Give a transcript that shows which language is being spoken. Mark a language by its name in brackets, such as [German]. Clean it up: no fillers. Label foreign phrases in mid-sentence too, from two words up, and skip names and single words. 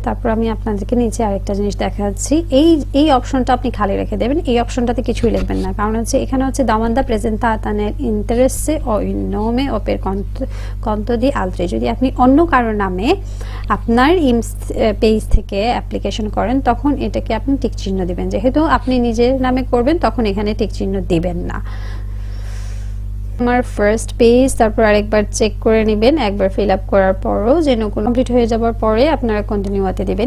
[Bangla] তারপর আমি আপনাদেরকে নিচে আরেকটা জিনিস দেখাচ্ছি। এই অপশনটা আপনি খালি রেখে দেবেন, এই অপশনটাতে কিছুই লিখবেন না, কারণ হচ্ছে এখানে হচ্ছে [Italian] domanda presentata nell'interesse o in nome o per conto di altri, [Bangla] যদি আপনি অন্য কারোর নামে আপনার ইমস পেজ থেকে অ্যাপ্লিকেশন করেন তখন এটাকে আপনি টিক চিহ্ন দিবেন। যেহেতু আপনি নিজের নামে করবেন তখন এখানে টিক চিহ্ন দিবেন না। আমার [English] first page, [Bangla] তারপর আরেকবার চেক করে নেবেন একবার [English] fill up [Bangla] করার পরও, যেন কমপ্লিট হয়ে যাওয়ার পরে আপনারা কন্টিনিউতে দিবেন।